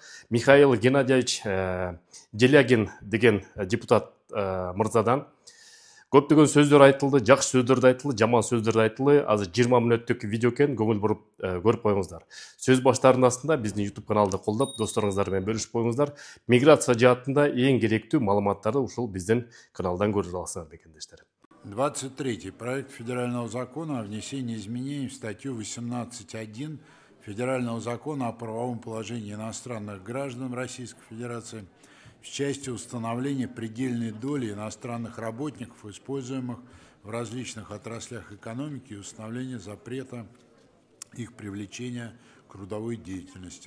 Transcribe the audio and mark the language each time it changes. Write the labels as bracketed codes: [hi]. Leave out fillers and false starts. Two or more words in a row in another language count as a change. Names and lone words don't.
[ky] Михаил Геннадьевич Делягин деген депутат мырзадан көптөгөн сөздөр айтылды, жакшы сөздөр да айтылды, жаман сөздөр да айтылды. Азыр 20 мүнөттүк видео экен, көңүл буруп көрүп коюңуздар. Сөз баштарынын астында биздин YouTube каналды колдоп, досторуңуздар менен бөлүшүп коюңуздар. Миграция жаатында эң керектүү маалыматтарды ушул биздин каналдан көрө аласыздар, мекендештер. 23. [ru] Проект федерального закона о внесении изменений в статью 18.1 Федерального закона о правовом положении иностранных граждан Российской Федерации в части установления предельной доли иностранных работников, используемых в различных отраслях экономики, и установления запрета их привлечения к трудовой деятельности.